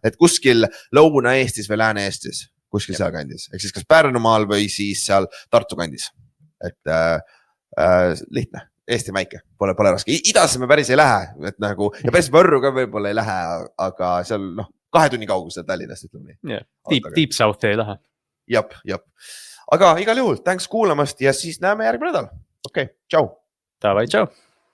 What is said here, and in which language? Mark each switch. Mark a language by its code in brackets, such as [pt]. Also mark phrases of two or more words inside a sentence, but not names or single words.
[et] Et kuskil Lõuna-Eestis või Lääne-Eestis, kuskil seal kandis. Ehk siis kas Pärnumaal või siis seal Tartu kandis. Et lihtne, Eesti väike, pole raske. Idasse me päris ei lähe, et nagu, ja päris Võrru ka võib-olla ei lähe, aga seal 2 tunni kaugusel Tallinnast, ütleme nii. Yeah. Deep South ei lähe. Jap. Aga igal juhul, thanks kuulamast ja siis näeme järgmine nädal. Okei, tšau. Davai, tšau.